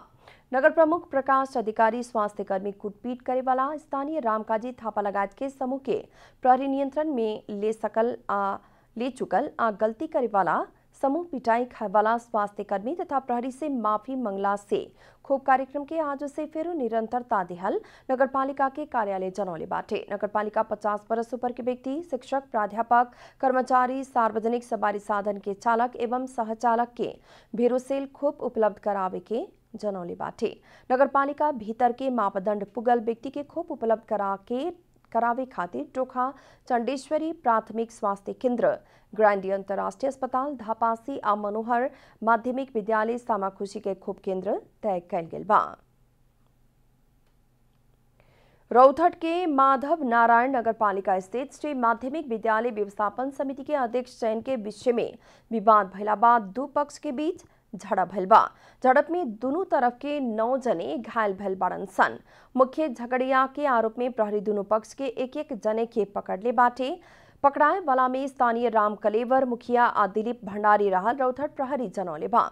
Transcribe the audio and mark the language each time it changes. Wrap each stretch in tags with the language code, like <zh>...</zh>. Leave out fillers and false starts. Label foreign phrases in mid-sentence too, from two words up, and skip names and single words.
<bho>नगर प्रमुख प्रकाश अधिकारी स्वास्थ्य कर्मी कुटपीट करे वाला स्थानीय रामकाजी थापा लगायत के समूह के प्रहरी नियंत्रण में ले चुकल आ गलती करे वाला समूह पिटाई खाए वाला स्वास्थ्य कर्मी तथा प्रहरी से माफी मंगला से खोप कार्यक्रम के आज से फेरू निरंतरता देहल नगरपालिका के कार्यालय जनौले बाटे। नगरपालिका 50 वर्ष ऊपर के व्यक्ति, शिक्षक, प्राध्यापक, कर्मचारी, सार्वजनिक सवारी साधन के चालक एवं सहचालक के भेरोसेल खोप उपलब्ध करावे के जनौले बाटे। नगरपालिका भीतर के मापदंड पुगल व्यक्ति के खोप उपलब्ध करावे खातिर टोखा चंडेश्वरी प्राथमिक स्वास्थ्य केंद्र, ग्रांडी अंतर्राष्ट्रीय अस्पताल धापासी आ मनोहर माध्यमिक विद्यालय सामाखुशी के खोप केंद्र तय कैल गेल बा। रौथट के माधव नारायण नगरपालिका स्थित श्री माध्यमिक विद्यालय व्यवस्थापन समिति के अध्यक्ष चयन के विषय में विवाद भइला बाद दो पक्ष के बीच झड़प भइल बा। झड़प में दोनों तरफ के 9 जने घायल भइल बाड़न सन। मुख्य झगड़िया के आरोप में प्रहरी दोनों पक्ष के एक जने के पकड़ ले बाटे। पकड़ाए वाला में स्थानीय राम कलेवर मुखिया आ दिलीप भंडारी रहल रौथट प्रहरी जनौले बा।</bho>